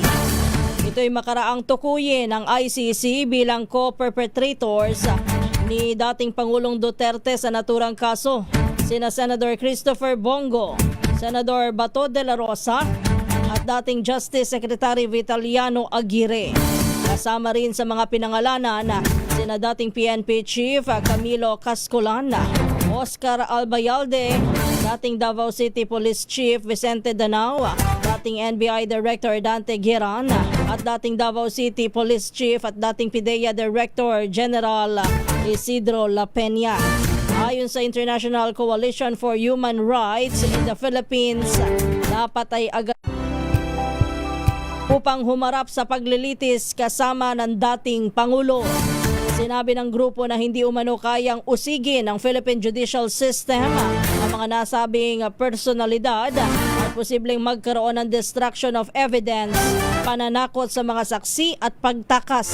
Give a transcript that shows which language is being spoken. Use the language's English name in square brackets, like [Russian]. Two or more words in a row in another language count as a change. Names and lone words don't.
[Filipino] Ito'y makaraang tukuyin ng ICC bilang co-perpetrators ni dating Pangulong Duterte sa naturang kaso. Sina Senator Christopher Bongo, Senador Bato de la Rosa at dating Justice Secretary Vitaliano Aguirre. Kasama rin sa mga pinangalanan sina dating PNP Chief Camilo Cascolana, Oscar Albayalde, dating Davao City Police Chief Vicente Danao, dating NBI Director Dante Giran, at dating Davao City Police Chief at dating PIDEA Director General Isidro La Peña. Ayon sa International Coalition for Human Rights in the Philippines, dapat ay agad upang humarap sa paglilitis kasama ng dating Pangulo. Sinabi ng grupo na hindi umano kayang usigin ng Philippine Judicial System ang mga nasabing personalidad at posibleng magkaroon ng [English] destruction of evidence, [Filipino] pananakot sa mga saksi at pagtakas.